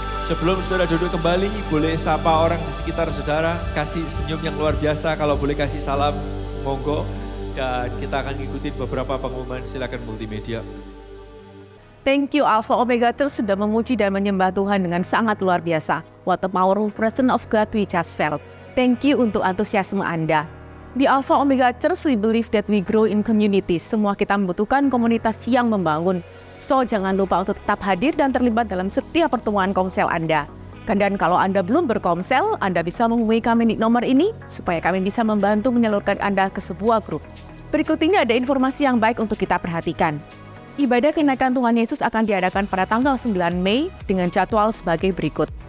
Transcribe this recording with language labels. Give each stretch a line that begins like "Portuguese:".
Indonesian: Sebelum saudara duduk kembali, boleh sapa orang di sekitar saudara, kasih senyum yang luar biasa, kalau boleh kasih salam, monggo. Dan kita akan ngikutin beberapa pengumuman, silakan multimedia.
English: Thank you
Indonesian: Alpha Omega terus sudah memuji dan menyembah Tuhan dengan sangat luar biasa.
English: What a powerful presence of God we just felt. Thank you
Indonesian: untuk antusiasme Anda.
English: Di Alpha Omega Church we believe that we grow in community.
Indonesian: Semua kita membutuhkan komunitas yang membangun. So jangan lupa untuk tetap hadir dan terlibat dalam setiap pertemuan komsel Anda. Dan kalau Anda belum berkomsel, Anda bisa menghubungi kami di nomor ini supaya kami bisa membantu menyalurkan Anda ke sebuah grup. Berikut ini ada informasi yang baik untuk kita perhatikan. Ibadah kenaikan Tuhan Yesus akan diadakan pada tanggal 9 Mei dengan jadwal sebagai berikut.